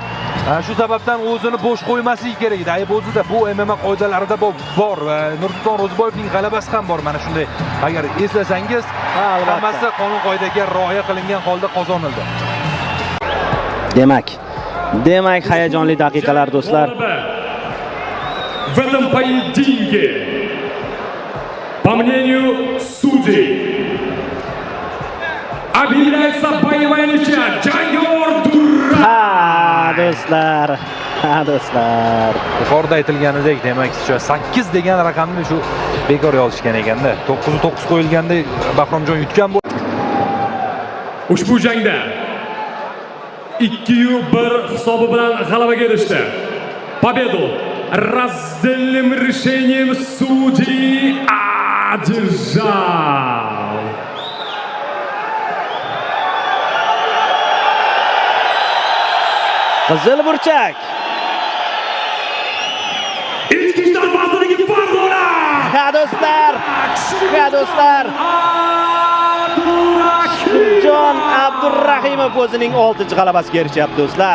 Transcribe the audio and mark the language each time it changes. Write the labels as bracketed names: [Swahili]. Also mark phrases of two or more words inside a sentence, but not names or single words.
[Uzbek] Shu sababdan o'zini bo'sh qo'ymasligi kerak edi. Ayb o'zida bu MMA qoidalarida bor va Nursulton Ro'ziboyevning g'alabasi ham bor. Mana shunday, agar eslasangiz, hammasi qonun qoidaga rioya qilingan holda qozonildi. Demak, hayajonli daqiqalar do'stlar. [Russian] В этом поединке, по мнению судей, объявляется боевая ничья. [Uzbek] Jangor do'stlar. Yuqorida aytilganidek, demak, 8 degan raqamni shu bekor yozishgan ekanda. 9-9 qo'yilganda Bahromjon yutgan bo'ldi. Ushbu jangda 2-1 hisobi bilan g'alabaga erishdi. [Russian] Победу раздельным решением судей одержал [Uzbek] Qizil burchak. İçkişler vazirligi Fardona. Ha do'stlar. Jon Abdurrahimov o'zining 6-g'alabasiga erishyapti do'stlar.